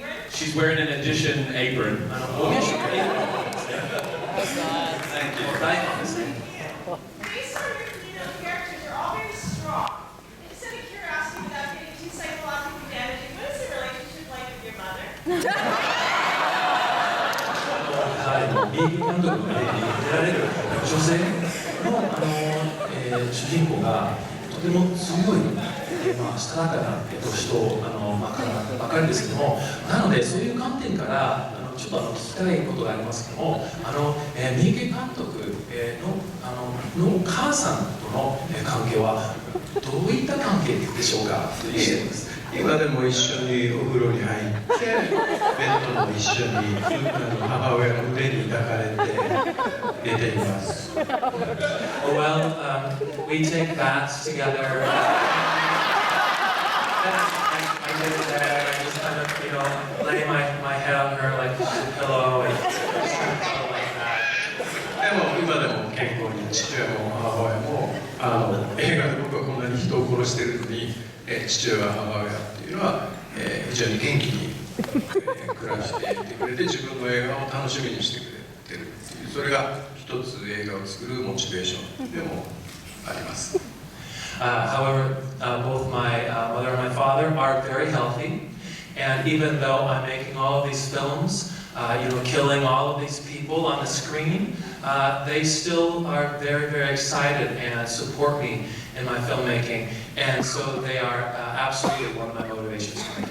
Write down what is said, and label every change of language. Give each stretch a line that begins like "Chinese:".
English: She's wearing an audition apron. Thank you. Based on your characters, you're all very strong. Instead of curiosity without getting too psychologically damaging, what is the relationship like with your mother?
Japanese: 右監督の出られる女性の、主人公がとても強い、したたかな、人ばかりですけども、なのでそういう観点からちょっと聞きたいことがありますけども、三池監督のお母さんとの関係はどういった関係でしょうかという質問です。今でも一緒にお風呂に入ってベッドも一緒に母親の腕に抱かれて寝ています。
English: Well, we take baths together. I get in there, I just kind of, lay my head on her like a pillow and stuff like that.
Japanese: でも今でも健康に父親も母親も映画で僕はこんなに人を殺しているのに父親母親っていうのは非常に元気に暮らしていてくれて自分の映画を楽しみにしてくれてるっていうそれが一つ映画を作るモチベーションでもあります。
English: However, both my mother and my father are very healthy, and even though I'm making all of these films, killing all of these people on the screen, they still are very, very excited and support me in my filmmaking, and so they are absolutely one of my motivations.